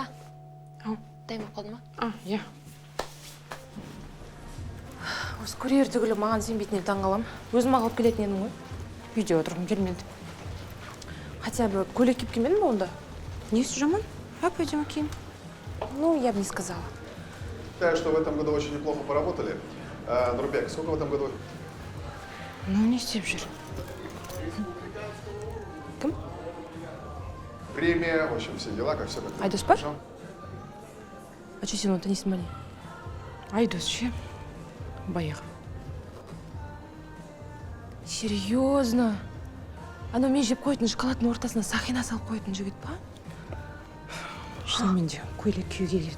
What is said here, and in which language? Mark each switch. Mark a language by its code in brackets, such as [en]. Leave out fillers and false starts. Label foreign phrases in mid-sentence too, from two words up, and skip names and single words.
[kk] Дайын болып қалды ма? Иә. Осы курьер түгілі маған сенбейтінен таң қалам. Өзім алып келетін едің ғой. Үйде отырғым келмеді. [ru] Хотя бы [kk] көйлек киіп келмедің бе онда? Несі жаман? Әп-әдемі киім. [ru] Ну, я бы не сказала. Считаю, что в этом году очень неплохо поработали. Нурбек, сколько в этом году? [kk] Ну, не істеп жүр. Кім? [ru] Премия, в общем, все дела, как все как. [kk] Айдос па? [ru] А что [kk] сен оны танисың ба не? Айдос ше. Баяғы. [ru] Серьезно? [kk] Анау мен жеп қоятын шоколадтың ортасына сақина салып қоятын жігіт па? Шынымен де көйлек киюге келді.